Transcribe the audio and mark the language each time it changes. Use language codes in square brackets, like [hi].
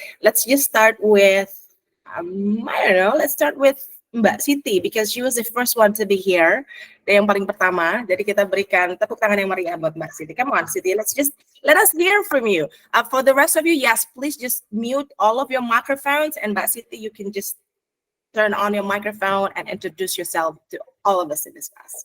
[en] Let's just start with, I don't know, let's start with Mbak Siti, because she was the first one to be here, [id] yang paling pertama. Jadi kita berikan tepuk tangan yang meriah buat Mbak Siti. [en] Come on, Siti, let us hear from you. For the rest of you, yes, please just mute all of your microphones, and Mbak Siti, you can just turn on your microphone and introduce yourself to all of us in this class.